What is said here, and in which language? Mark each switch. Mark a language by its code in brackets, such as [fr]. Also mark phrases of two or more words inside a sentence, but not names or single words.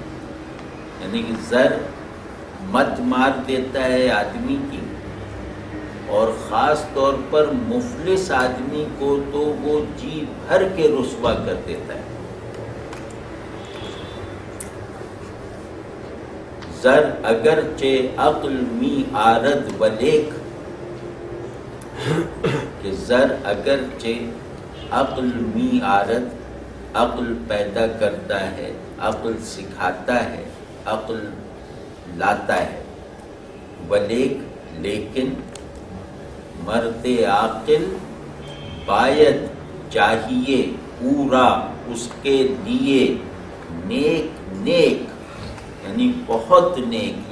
[ur] یعنی کہ زر مت مار دیتا ہے آدمی کی، اور خاص طور پر مفلس آدمی کو تو وہ جی بھر کے رسوا کر دیتا ہے. [fa] زر اگرچہ عقل می آرد ولیک، کہ زر اگرچہ عقل می آرد، [ur] عقل پیدا کرتا ہے، عقل سکھاتا ہے، عقل لاتا ہے، ولیک لیکن [fa] مرد عاقل باید [ur] چاہیے پورا اس کے لیے [fa] نیک نیک، [ur] یعنی بہت نیک.